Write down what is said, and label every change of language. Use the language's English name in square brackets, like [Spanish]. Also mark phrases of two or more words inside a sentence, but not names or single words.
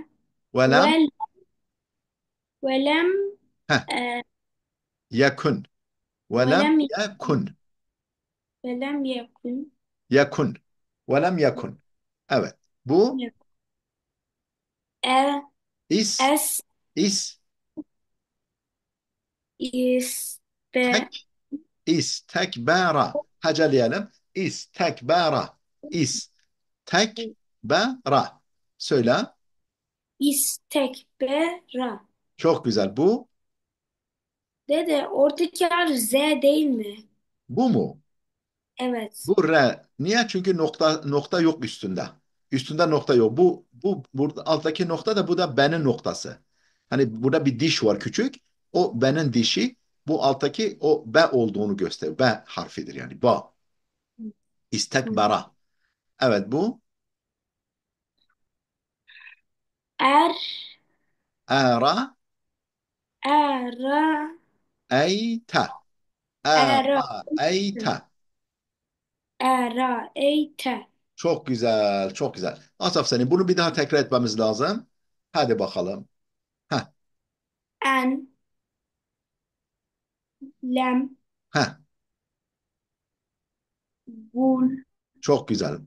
[Arabic] و لم و، و لم, heh, e, يكن. و ve lem lem, yekun. و لم يكن. يكن. و لم يكن. [Turkish] Evet. Bu E, is, es, is, iste, [Arabic] تك، استكبر. Heceleyelim. استكبر. استكبر. Söyle. istekbera. [Turkish] Çok güzel. Bu, Dede oradaki harf Z değil mi? bu mu? Evet. Bu R. Niye? Çünkü nokta yok üstünde. Üstünde nokta yok. Bu burada alttaki nokta da bu da benin noktası. Hani burada bir diş var küçük. O benin dişi. Bu alttaki o B olduğunu gösteriyor. B harfidir yani. Ba. Tamam. İstekbara. Evet bu [Arabic] Er, era era, eyte. era, أرَ أيتَ. era, eite. [Turkish] Çok güzel, çok güzel. Asaf seni bunu bir daha tekrar etmemiz lazım. Hadi bakalım. Heh, [Arabic] أن، لم, heh. gul, [Turkish] Çok güzel.